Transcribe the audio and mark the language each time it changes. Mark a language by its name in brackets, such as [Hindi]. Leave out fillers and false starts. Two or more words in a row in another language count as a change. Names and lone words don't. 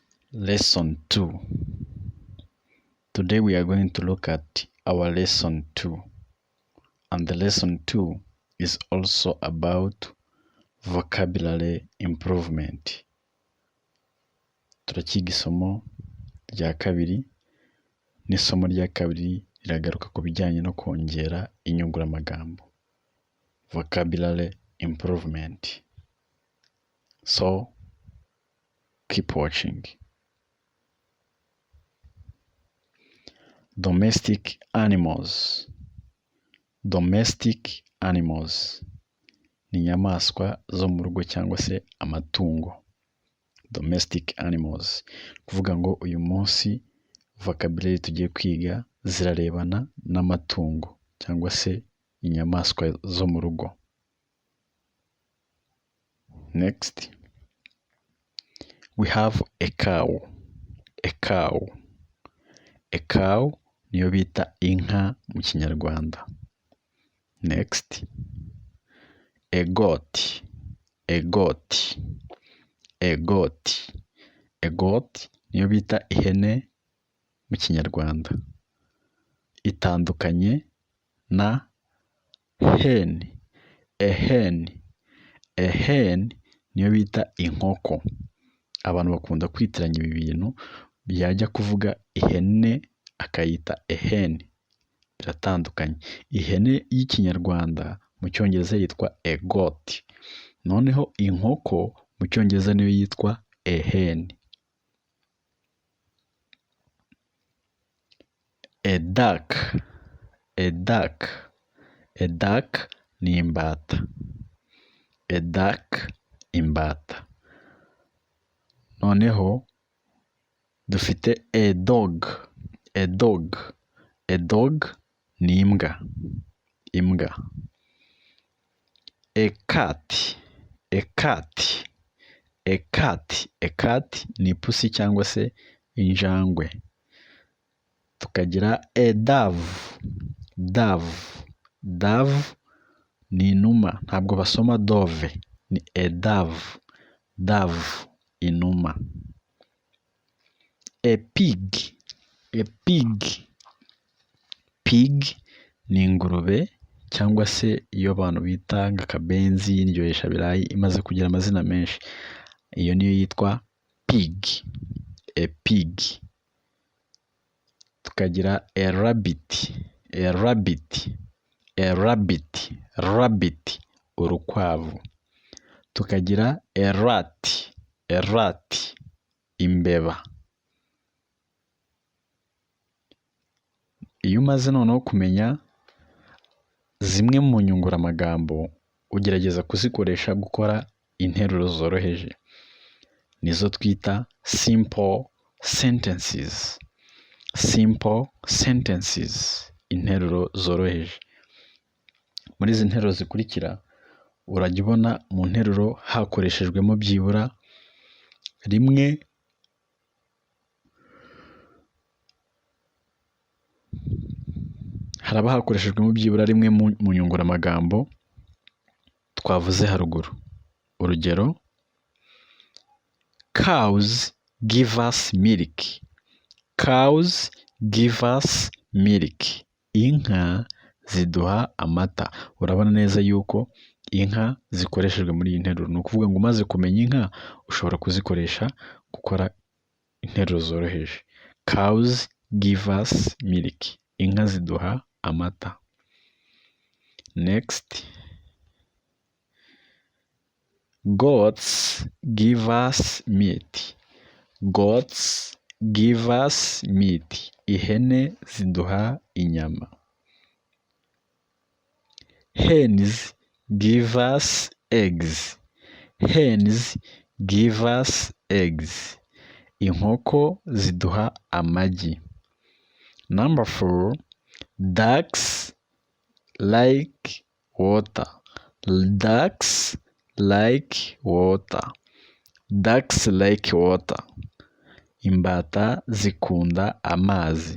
[English] Lesson 2. Today we are going to look at our lesson 2. And the lesson 2 is also about vocabulary improvement. [Kinyarwanda] Turakiga isomo rya kabiri, n'isomo rya kabiri riragaruka ku bijyanye no kongera inyunguramagambo. [English] Vocabulary improvement. So, keep watching. Domestic animals. Domestic animals [Kinyarwanda] ni inyamaswa zo mu rugo cyangwa se amatungo. [English] Domestic animals. [Kinyarwanda] Kuvuga ngo uyu munsi vocabulary tugiye kwiga zirarebana n'amatungo cyangwa se inyamaswa zo mu rugo. [English] Next, we have a cow. A cow. A cow [Kinyarwanda] niyo bita inka mu Kinyarwanda. [English] Next, a goat. A goat. A goat. A goat [Kinyarwanda] niyo bita ihene mu Kinyarwanda. Itandukanye na hen. [English] A hen. A hen [Kinyarwanda] niyo bita inkoko. Abantu bakunda kwitiranya ibi bintu, byajya kuvuga ihene akayita [English] a hen. [Kinyarwanda] Biratandukanye. Ihene y'Ikinyarwanda mu Cyongereza yitwa [English] a goat. [Kinyarwanda] Noneho inkoko mu Cyongereza niyo yitwa [English] a hen. A duck. A duck. A duck [Kinyarwanda] ni imbata. [English] A duck, imbata. [Kinyarwanda] Noneho dufite [English] a dog. A dog. A dog [Kinyarwanda] ni imbwa. Imbwa. [English] A cat. A cat. A cat. A cat [Kinyarwanda] ni ipusi cyangwa se injangwe. Tukagira [English] a dove. [Kinyarwanda] Dove. Dove ni inuma. Ntabwo basoma dove. Ni [English] a dove. [Kinyarwanda] Dove, inuma. [English] A pig. A pig. [Kinyarwanda] Pig ni ingurube cyangwa se iyo abantu bita nk'akabenzi y'indyohesha birayi imaze kugira amazina menshi. Iyo niyo yitwa pig. [English] A pig. [Kinyarwanda] Tukagira [English] a rabbit. A rabbit. A rabbit. Rabbit, [Kinyarwanda] urukwavu. Tukagira [English] a rat. A rat, [Kinyarwanda] imbeba. Iyo umaze noneho kumenya zimwe mu nyunguramagambo, ugerageza kuzikoresha gukora interuro zoroheje. Nizo twita [English] simple sentences. Simple sentences, [Kinyarwanda] interuro zoroheje. Muri izi nteruro zikurikira urajya ubona mu nteruro hakoreshejwemo byibura rimwe haraba hakoreshejwemo byibura rimwe mu nyunguramagambo twavuze haruguru. Urugero, [English] cows give us milk. Cows give us milk. [Kinyarwanda] Inka ziduha amata. Urabona neza yuko inka zikoreshejwe muri iyi nteruro. Ni ukuvuga ngo umaze kumenya inka ushobora kuzikoresha gukora interuro zoroheje. [English] Cows give us milk. [Kinyarwanda] Inka ziduha amata. [English] Next, goats give us meat. Goats give us meat. [Kinyarwanda] Ihene ziduha inyama. [English] Hens give us eggs. Hens give us eggs. [Kinyarwanda] Inkoko ziduha amagi. [English] Number 4, ducks like water. Ducks like water. Ducks like water. [Kinyarwanda] Imbata zikunda amazi.